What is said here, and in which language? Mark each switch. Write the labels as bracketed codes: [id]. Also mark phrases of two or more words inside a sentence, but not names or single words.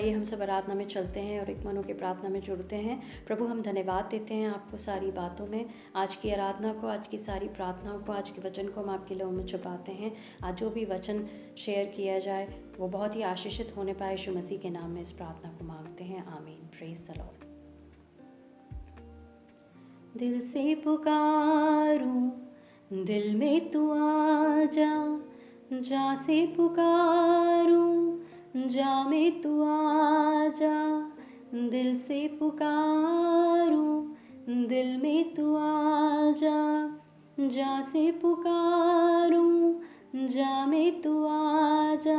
[hi] आइए हम सब आराधना में चलते हैं और एक मनो की प्रार्थना में जुड़ते हैं। प्रभु, हम धन्यवाद देते हैं आपको सारी बातों में, आज की आराधना को, आज की सारी प्रार्थनाओं को, आज के वचन को हम आपके लहू में छुपाते हैं। आज जो भी वचन शेयर किया जाए वो बहुत ही आशीषित होने पाए। यीशु मसीह के नाम में इस प्रार्थना को मांगते हैं, आमीन। [en] Praise the Lord. [hi] दिल से पुकारूं, दिल में तू आ जा, जा से पुकारूं, जा में तू आ जा। दिल से पुकारूं, दिल में तू आ जा, जा से पुकारूं, जा में तू आ जा।